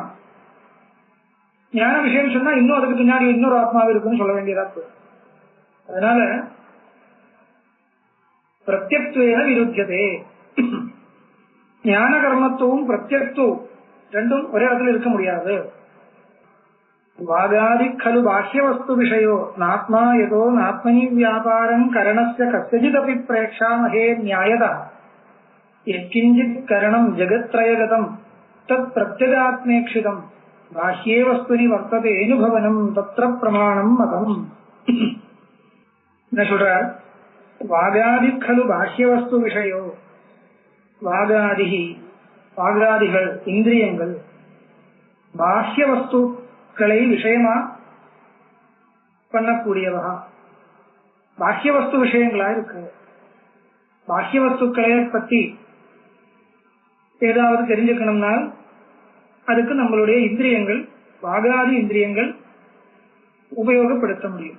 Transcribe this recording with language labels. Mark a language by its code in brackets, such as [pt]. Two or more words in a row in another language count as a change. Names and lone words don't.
[ta] ஞான விஷயம் சொன்னா இன்னும் அதுக்கு பின்னாடி இன்னொரு ஆத்மாவை இருக்குன்னு சொல்ல வேண்டியதா போகும். அதனால [sa] प्रत्यक्त्वेन विरुध्यते. [ta] ஞான கர்மத்துவம் பிரத்யக்துவம் ரெண்டும் ஒரே இடத்துல இருக்க முடியாது. [sa] வாகாதி खलु बाह्य वस्तु विषयो नात्मा यतो नात्मनि व्यापारं करणस्य कस्यचिदपि प्रेक्षामहे न्यायतः यत्किंचित् करणं जगत्त्रयगतं तत् प्रत्यगात्मेक्षितं बाह्ये वस्तुनि वर्तते अनुभवनं तत्र प्रमाणं मतम्. न சொல்றார். வாகாதி खलु बाह्य वस्तु विषयो. [ta] வாகாதிகள் இந்திரியங்கள் பாஹ்ய வஸ்து விஷயமா பண்ணக்கூடியவா. பாஹ்ய வஸ்து விஷயங்களா இருக்கு. பாஹ்ய வஸ்துக்களை பத்தி ஏதாவது தெரிஞ்சுக்கணும்னா அதுக்கு நம்மளுடைய இந்திரியங்கள், வாகாதி இந்திரியங்கள் உபயோகப்படுத்த முடியும்.